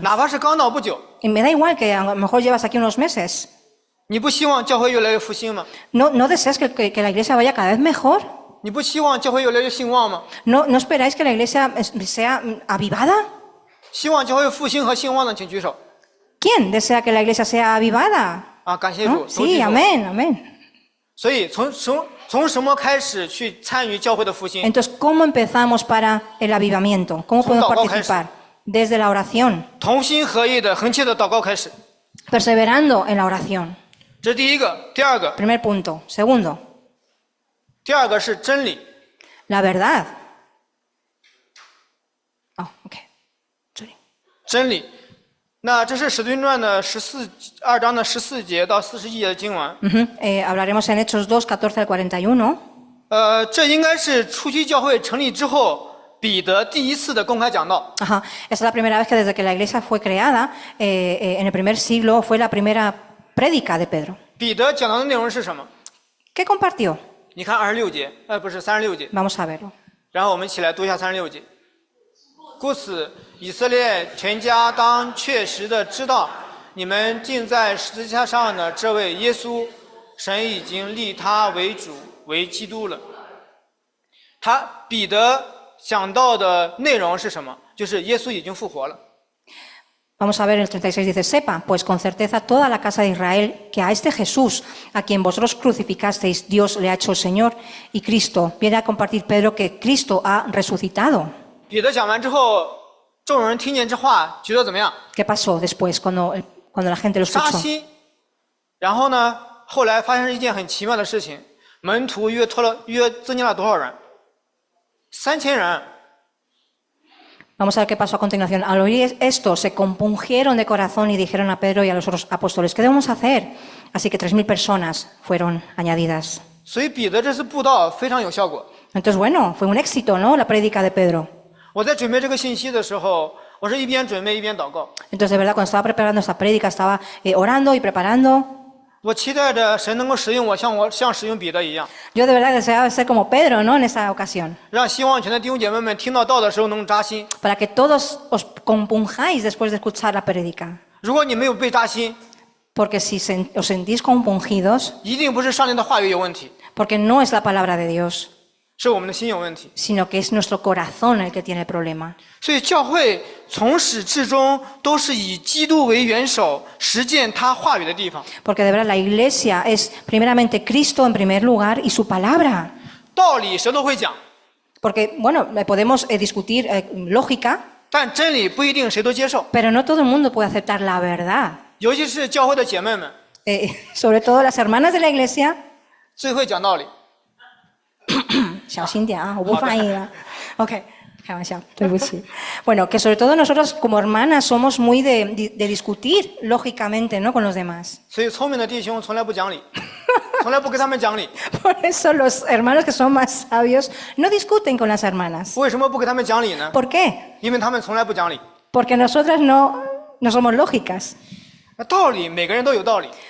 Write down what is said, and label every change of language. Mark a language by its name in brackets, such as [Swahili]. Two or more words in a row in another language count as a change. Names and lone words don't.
[Chinese] 哪怕是刚到不久， [Spanish] Y me da igual que a lo mejor llevas aquí unos meses. [Chinese] 你不希望教会越来越复兴吗？ [Spanish] ¿No deseas que la iglesia vaya cada vez mejor? [Chinese] 你不希望教会越来越兴旺吗？ [Spanish] ¿No esperáis que la iglesia sea avivada? [Chinese] 希望教会复兴和兴旺的，请举手。 [Spanish] ¿Quién desea que la iglesia sea avivada? [Chinese] 啊，感谢主， [Spanish] ¿No? [Chinese] 都举 [Spanish] Sí, [Chinese] 手。 [Spanish] amén. [Chinese] 所以从什么开始去参与教会的复兴？ [Spanish] Entonces, ¿cómo empezamos para el avivamiento? ¿Cómo podemos Son participar? Desde la oración, [Chinese] 同心合意的恒切的祷告开始， [Spanish] perseverando en la oración. [Chinese] 这是第一个。第二个， [Spanish] Primer punto. Segundo, [Chinese] 第二个是真理。 [Spanish] la verdad. [English] Oh, okay. Sorry. [Chinese] 真理。那这是《使徒行传》的2章的14节到41节的经文。 [Spanish] Hablaremos en Hechos 2, 14 al 41. [Chinese] 这应该是初期教会成立之后，彼得第一次的公开讲道。 Ajá. [Spanish] Esta es la primera vez que desde que la iglesia fue creada, en el primer siglo, fue la primera prédica de Pedro. [Chinese] 彼得讲到的内容是什么？ [Spanish] ¿Qué compartió? [Chinese] 你看26节，不是36节。 [Spanish] Vamos a verlo. [Chinese] 然后我们一起来读一下36节。故此，以色列全家当确实的知道，你们钉在十字架上的这位耶稣，神已经立他为主为基督了。彼得讲到的内容是什么？就是耶稣已经复活了。 [Spanish] Vamos a ver el 36 dice, sepa, pues con certeza toda la casa de Israel, que a este Jesús, a quien vosotros crucificasteis, Dios le ha hecho el Señor y Cristo. Viene a compartir Pedro que Cristo ha resucitado. [Chinese] 彼得讲完之后，众人听见这话，觉得怎么样？ [Spanish] ¿Qué pasó después cuando la gente lo [Chinese] 扎 [Spanish] escuchó? [Chinese] 心。然后呢，后来发生一件很奇妙的事情，门徒约增加了多少人？3000人。 [Spanish] Vamos a ver qué pasó a continuación. Al oír esto, se compungieron de corazón y dijeron a Pedro y a los otros apóstoles, ¿qué debemos hacer? Así que 3.000 personas fueron añadidas. [Chinese] 所以彼得这次布道非常有效果。 [Spanish] Entonces, bueno, fue un éxito, ¿no? La prédica de Pedro. [Chinese] 我在准备这个信息的时候，我是一边准备一边祷告。 [Spanish] Entonces, de verdad, cuando estaba preparando esta prédica, estaba orando y preparando. [Chinese] 我期待着神能够使用我，像使用彼得一样， [Spanish] Yo de verdad deseaba ser como Pedro, ¿no? En esa ocasión. [Chinese] 让希望泉的弟兄姐妹们听到道的时候能扎心。 [Spanish] Para que todos os compunjáis después de escuchar la prédica. [Chinese] 如果你没有被扎心， [Spanish] Porque si os sentís compungidos, [Chinese] 一定不是上帝的话语有问题， [Spanish] porque no es la palabra de Dios, [Chinese] 是我们的心有问题。 [Spanish] sino que es nuestro corazón el que tiene el problema. [Chinese] 所以教会从始至终都是以基督为元首，实践他话语的地方。 [Spanish] Porque de verdad la iglesia es primeramente Cristo en primer lugar y su palabra. [Chinese] 道理谁都会讲， [Spanish] Porque, bueno, podemos discutir lógica, [Chinese] 但真理不一定谁都接受， [Spanish] pero no todo el mundo puede aceptar la verdad. [Chinese] 尤其是教会的姐妹们 [Spanish] Sobre todo las hermanas de la iglesia. [Chinese] 最会讲道理。小心点啊，我不翻译了。OK，开玩笑，对不起。 [Spanish] Bueno, que sobre todo nosotros como hermanas somos muy de discutir lógicamente, ¿no? Con los demás. [Chinese] 所以聪明的弟兄从来不讲理，从来不跟他们讲理。 [Spanish] Por eso los hermanos que son más sabios no discuten con las hermanas. [Chinese] 为什么不跟他们讲理呢？ [Spanish] ¿Por qué? [Chinese] 因为他们从来不讲理。 [Spanish] Porque nosotras no somos lógicas. [Chinese] 那道理每个人都有道理，